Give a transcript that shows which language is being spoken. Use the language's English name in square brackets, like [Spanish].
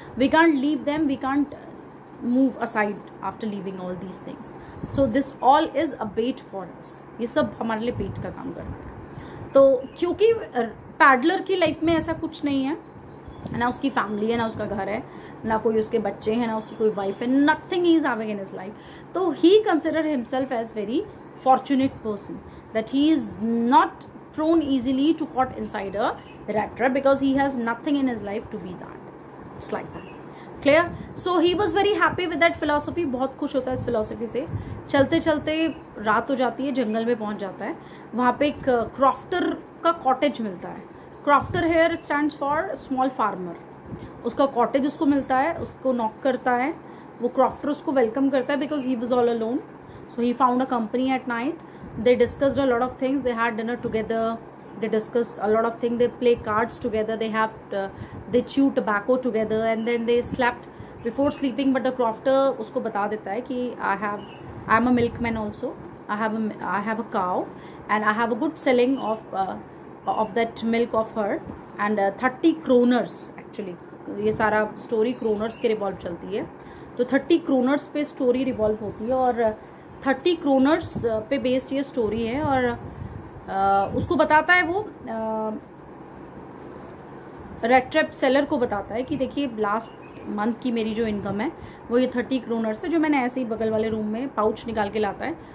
[English] We can't leave them, we can't move aside after leaving all these things. So this all is a bet for us. [Hindi] ये सब हमारे लिए बेट का काम करता है. तो क्योंकि पैडलर की लाइफ में ऐसा कुछ नहीं है, ना उसकी फैमिली है, ना उसका घर है, ना कोई उसके बच्चे हैं, ना उसकी कोई वाइफ है, [English] Nothing he is having in his life. तो he consider himself as very fortunate person that he is not prone easily to caught inside a rat trap because he has nothing in his life to be that. It's like that. Clear? So he was very happy with that philosophy. [Hindi] बहुत खुश होता है इस philosophy से. चलते चलते रात हो जाती है, जंगल में पहुंच जाता है. वहाँ पे एक क्रॉफ्टर का कॉटेज मिलता है. [English] Crofter here stands for small farmer. [Hindi] उसका कॉटेज उसको मिलता है, उसको नॉक करता है. वो क्रॉफ्टर उसको वेलकम करता है [English] Because he was all alone. So he found a company at night. They discussed a lot of things. They had dinner together. They discussed a lot of things. They play cards together. They chew tobacco together, and then they slept. Before sleeping, but the crofter [Hindi] उसको बता देता है कि [English] I'm a milkman also. I have a cow, and I have a good selling of that milk of her, and 30 kroners actually. [Hindi] ये सारा story kroners के revolve चलती है. तो 30 क्रोनर्स पे स्टोरी रिवॉल्व होती है और 30 क्रोनर्स पे बेस्ड ये स्टोरी है. और उसको बताता है वो रेड ट्रैप सेलर को बताता है कि देखिए लास्ट मंथ की मेरी जो इनकम है वो ये 30 क्रोनर्स है, जो मैंने ऐसे ही बगल वाले रूम में पाउच निकाल के लाता है.